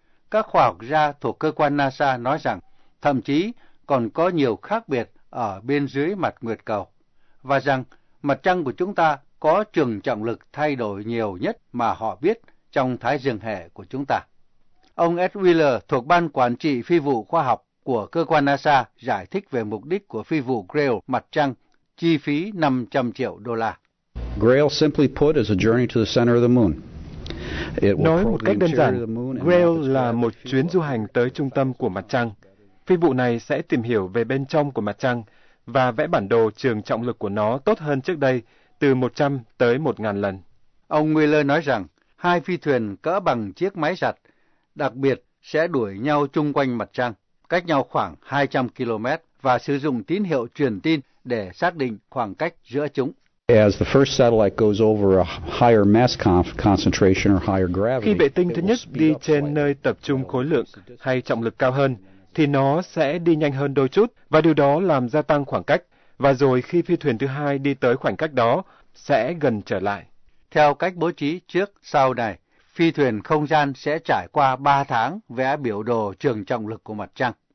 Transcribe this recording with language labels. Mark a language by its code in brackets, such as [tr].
[vi] Các khoa học gia thuộc cơ quan NASA nói rằng thậm chí còn có nhiều khác biệt ở bên dưới mặt Nguyệt Cầu, và rằng mặt trăng của chúng ta có trường trọng lực thay đổi nhiều nhất mà họ biết trong thái dương hệ của chúng ta. Ông Ed Wheeler thuộc Ban Quản trị Phi vụ Khoa học của cơ quan NASA giải thích về mục đích của phi vụ Grail mặt trăng, chi phí 500 triệu đô la. [en] Grail simply put is a journey to the center of the moon. [vi] Nói một cách đơn giản, Grail là một chuyến du hành tới trung tâm của mặt trăng. Phi vụ này sẽ tìm hiểu về bên trong của mặt trăng và vẽ bản đồ trường trọng lực của nó tốt hơn trước đây từ 100 tới 1.000 lần. Ông Wheeler nói rằng hai phi thuyền cỡ bằng chiếc máy giặt đặc biệt sẽ đuổi nhau chung quanh mặt trăng, cách nhau khoảng 200 km và sử dụng tín hiệu truyền tin để xác định khoảng cách giữa chúng. [en] as the first satellite goes over a higher mass concentration or higher gravity. [vi] Khi vệ tinh thứ nhất đi trên nơi tập trung khối lượng hay trọng lực cao hơn, thì nó sẽ đi nhanh hơn đôi chút và điều đó làm gia tăng khoảng cách. Và rồi khi phi thuyền thứ hai đi tới khoảng cách đó, sẽ gần trở lại. Theo cách bố trí trước sau này, phi thuyền không gian sẽ trải qua 3 tháng vẽ biểu đồ trường trọng lực của mặt trăng.